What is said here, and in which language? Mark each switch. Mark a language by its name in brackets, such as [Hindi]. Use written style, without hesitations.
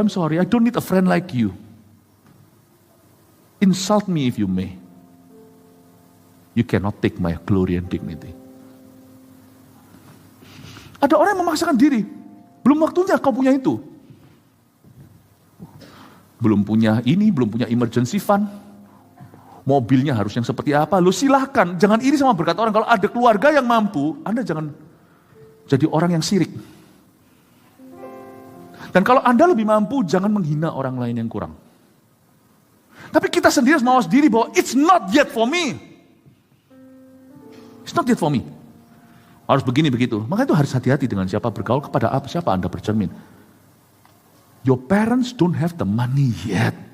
[English] I'm sorry, I don't need a friend like you. Insult me if you may. You cannot take my glory and dignity. [Indonesian] Ada orang yang memaksakan diri. Belum waktunya kau punya itu. Belum punya ini, belum punya emergency fund. Mobilnya harus yang seperti apa. Lu silahkan, jangan iri sama berkat orang. Kalau ada keluarga yang mampu, Anda jangan jadi orang yang sirik. Dan kalau Anda lebih mampu, jangan menghina orang lain yang kurang. Tapi kita sendiri harus mawas diri bahwa [English] it's not yet for me. It's not yet for me. [Indonesian] Harus begini begitu. Makanya itu harus hati-hati dengan siapa bergaul, kepada apa, siapa Anda bercermin. [English] Your parents don't have the money yet.